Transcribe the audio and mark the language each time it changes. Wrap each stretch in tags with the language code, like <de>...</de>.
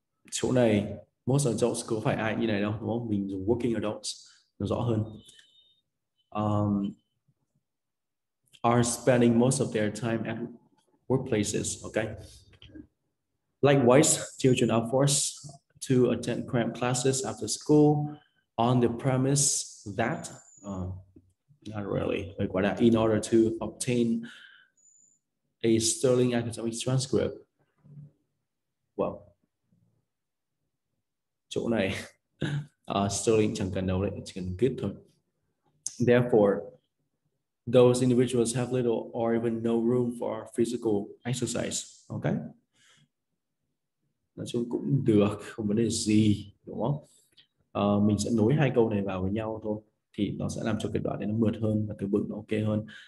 <vi>Chỗ này most adults có phải ai như này đâu, đúng không? Mình dùng working adults nó rõ hơn.</vi> <en>Are spending most of their time at workplaces, okay? Likewise, children are forced to attend cramped classes after school on the premise that, not really, in order to obtain a sterling academic transcript.</en> <vi>Well, chỗ này sterling chẳng cần đâu đấy, chỉ cần good thôi.</vi> <en>Therefore, those individuals have little or even no room for physical exercise.</en> <vi>Okay, nói chung cũng được, không vấn đề gì, đúng không? Mình sẽ nối hai câu này vào với nhau thôi, thì nó sẽ làm cho cái đoạn này nó mượt hơn và từ vựng nó ok hơn.</vi>